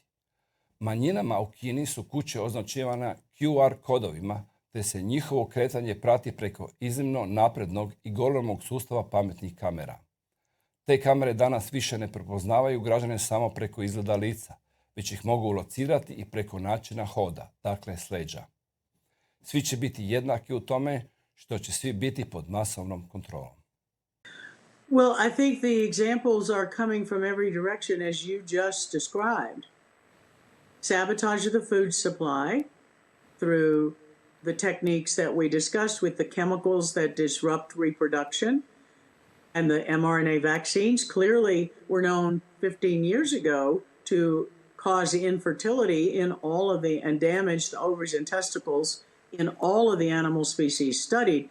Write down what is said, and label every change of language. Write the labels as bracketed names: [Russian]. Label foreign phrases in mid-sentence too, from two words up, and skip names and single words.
[Croatian] Manjinama u Kini su kuće označivane QR kodovima, te se njihovo kretanje prati preko iznimno naprednog i golemog sustava pametnih kamera. Te kamere danas više ne prepoznavaju građane samo preko izgleda lica, već ih mogu locirati i preko načina hoda, dakle s leđa. Svi će biti jednaki u tome što će svi biti pod masovnom kontrolom. [English] Well, I think the examples are coming from every direction as you just described. Sabotage of the food supply through the techniques that we discussed with the chemicals that disrupt reproduction, and the mRNA vaccines clearly were known 15 years ago to cause infertility in all of the, and damage the ovaries and testicles in all of the animal species studied.